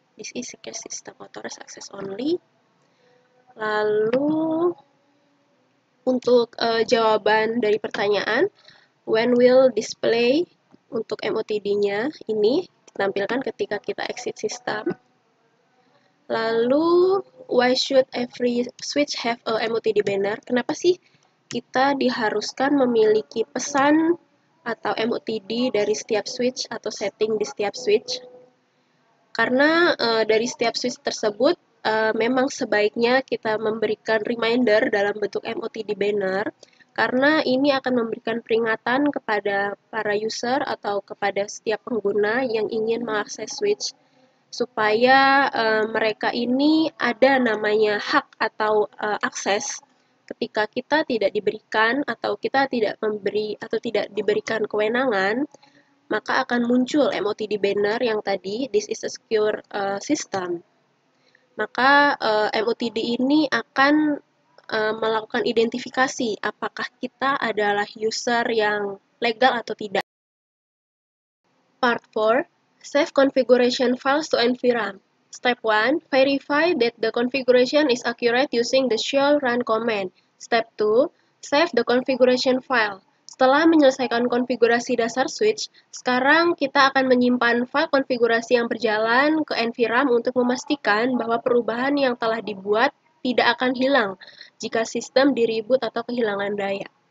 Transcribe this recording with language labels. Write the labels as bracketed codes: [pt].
[en] This is secret system, authorized access only. [id] Lalu untuk jawaban dari pertanyaan, [en] when will display [id] untuk MOTD-nya ini ditampilkan ketika kita exit system. [en] Lalu, why should every switch have a MOTD banner? [id] Kenapa sih kita diharuskan memiliki pesan atau MOTD dari setiap switch atau setting di setiap switch? Karena dari setiap switch tersebut memang sebaiknya kita memberikan reminder dalam bentuk MOTD banner, karena ini akan memberikan peringatan kepada para user atau kepada setiap pengguna yang ingin mengakses switch, supaya mereka ini ada namanya hak atau akses ketika kita tidak diberikan atau kita tidak memberi atau tidak diberikan kewenangan, maka akan muncul MOTD banner yang tadi, [en] this is a secure system. [id] Maka MOTD ini akan melakukan identifikasi apakah kita adalah user yang legal atau tidak. [en] Part 4, save configuration files to NVRAM. Step 1, verify that the configuration is accurate using the shell run command. Step 2, save the configuration file. [id] Setelah menyelesaikan konfigurasi dasar switch, sekarang kita akan menyimpan file konfigurasi yang berjalan ke NVRAM untuk memastikan bahwa perubahan yang telah dibuat tidak akan hilang jika sistem di-reboot atau kehilangan daya.